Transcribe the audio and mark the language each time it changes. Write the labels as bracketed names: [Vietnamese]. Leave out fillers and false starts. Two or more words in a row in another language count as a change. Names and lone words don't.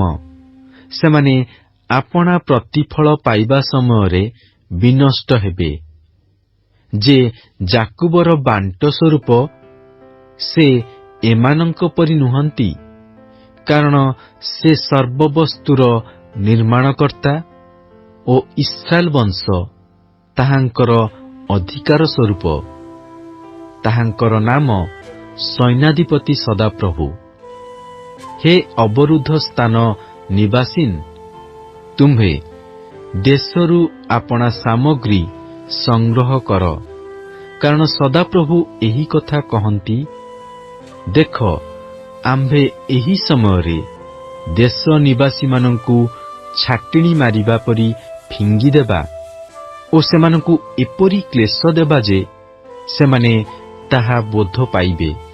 [Odia] ସେମାନେ ଆପଣା ପ୍ରତିଫଳ ପାଇବା ସମୟରେ ବିନଷ୍ଟ ହେବେ। ଯେ ଯାକୁବର ବାଣ୍ଟ ସ୍ୱରୂପ, ସେ ଏମାନଙ୍କ ପରି ନୁହନ୍ତି, କାରଣ ସେ ସର୍ବବସ୍ତୁର ନିର୍ମାଣକର୍ତ୍ତା ଓ ଇସ୍ରାଏଲ ବଂଶ ତାହାଙ୍କର ଅଧିକାର ସ୍ୱରୂପ। ତାହାଙ୍କର ନାମ ସୈନ୍ୟାଧିପତି ସଦାପ୍ରଭୁ। ହେ ଅବରୁଦ୍ଧ ସ୍ଥାନ ନିବାସିନୀ, ତୁମ୍ଭେ ଦେଶରୁ ଆପଣା ସାମଗ୍ରୀ ସଂଗ୍ରହ କର, କାରଣ ସଦାପ୍ରଭୁ ଏହି କଥା କହନ୍ତି, ଦେଖ ଆମ୍ଭେ ଏହି ସମୟରେ ଦେଶ ନିବାସୀମାନଙ୍କୁ ଛାଟିଣି ମାରିବା ପରି ଫିଙ୍ଗିଦେବା ଓ ସେମାନଙ୍କୁ ଏପରି କ୍ଲେଶ ଦେବା ଯେ ସେମାନେ ତାହା ବୋଧ ପାଇବେ।